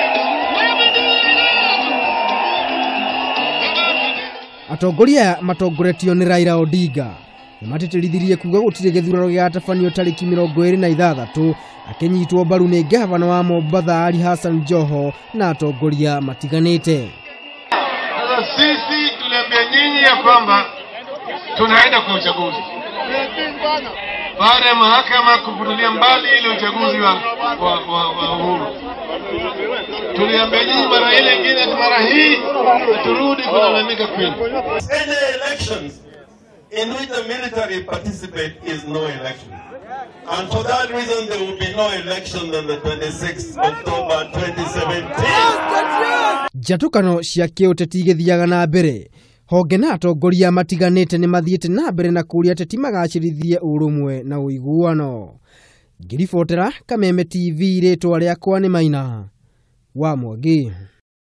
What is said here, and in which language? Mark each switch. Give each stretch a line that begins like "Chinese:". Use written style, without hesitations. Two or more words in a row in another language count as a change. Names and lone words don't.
Kikuyu: Atongoria matongoretio nĩ Raila Odinga nĩ matĩtĩrithirie kuuga gũtirĩ gĩthurano gĩgatabanio tarĩki 26 akĩnyitwo mbaru nĩ gavana wa Mombasa Ali Hassan Joho na atongoria matiganĩte.
Swahili: Sasa sisi tuliambia nyinyi ya kwamba tunaenda kwa uchaguzi baada ya mahakama kufutilia mbali ile uchaguzi wa uhuru. Tuliambia nyinyi mara ile nyingine mara hii turudi kulalamika kwenu.
English: Any elections in which the military participate is no election. And for that reason there will be no election on the 26th October 2017.
Kikuyu: Njatũkano cia kĩũteti igĩthiaga na mbere. Honge na atongoria matiganĩte nĩ mathiĩte na mbere na kũria ateti magacĩrithie ũrũmwe na ũiguano. Ngĩribotera Kameme TV, rĩtwa rĩakwa nĩ Maina wa Mwangi.